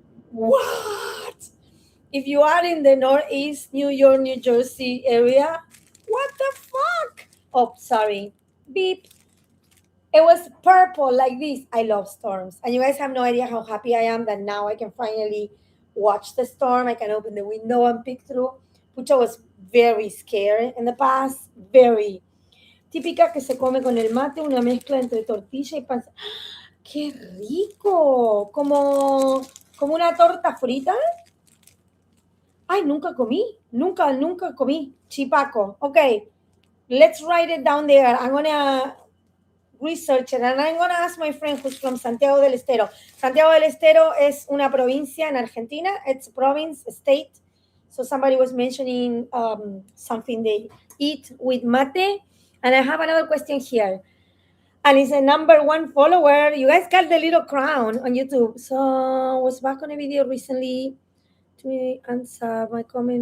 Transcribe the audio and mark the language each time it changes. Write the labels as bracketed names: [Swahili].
[English] What? If you are in the Northeast, New York, New Jersey area, what the fuck? Oh, sorry. Beep. It was purple like this. I love storms. And you guys have no idea how happy I am that now I can finally watch the storm. I can open the window and peek through. Pucha was very scared in the past. Very. [Spanish] Típica que se come con el mate, una mezcla entre tortilla y pan. ¡Qué rico! Como una torta frita. Ay, nunca comí. Nunca comí. Chipaco. [English] Okay, let's write it down there. I'm going to research it and I'm going to ask my friend who's from Santiago del Estero. [Spanish] Santiago del Estero es una provincia en Argentina. [English] It's a province, a state. So somebody was mentioning something they eat with mate. And I have another question here. And it's a number one follower. You guys got the little crown on YouTube. So I was back on a video recently to answer my comment.